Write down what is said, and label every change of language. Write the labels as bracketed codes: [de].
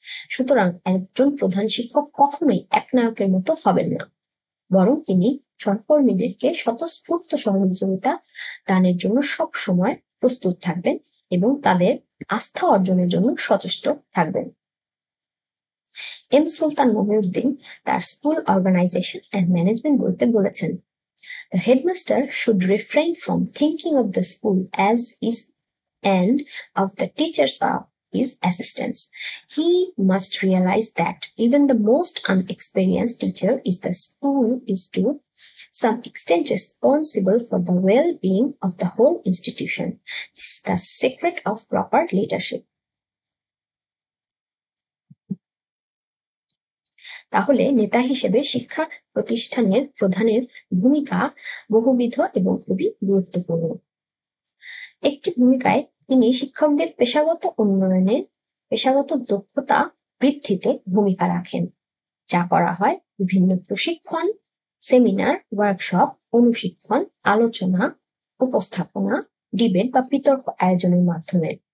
[bn] সুতরাং একজন প্রধান শিক্ষক কখনোই একনায়কের মতো হবেন না, বরং তিনি সহকর্মীদেরকে স্বতঃস্ফূর্ত সহযোগিতা দানের জন্য সব সময় প্রস্তুত থাকবেন এবং তাদের আস্থা অর্জনের জন্য সচেষ্ট থাকবেন। এম সুলতান মহিউদ্দিন তার স্কুল অর্গানাইজেশন অ্যান্ড ম্যানেজমেন্ট বইতে বলেছেন, [en] The headmaster should refrain from thinking of the school as his and of the teachers are his assistants. He must realize that even the most unexperienced teacher is to some extent responsible for the well-being of the whole institution. This is the secret of proper leadership. [bn] তাহলে নেতা হিসেবে শিক্ষা প্রতিষ্ঠানের প্রধানের ভূমিকা বহুবিধ এবং খুবই গুরুত্বপূর্ণ। একটি ভূমিকায় তিনি শিক্ষকদের পেশাগত উন্নয়নে, পেশাগত দক্ষতা বৃদ্ধিতে ভূমিকা রাখেন, যা করা হয় বিভিন্ন প্রশিক্ষণ, সেমিনার, ওয়ার্কশপ, অনুশিক্ষণ, আলোচনা, উপস্থাপনা, ডিবেট বা বিতর্ক আয়োজনের মাধ্যমে।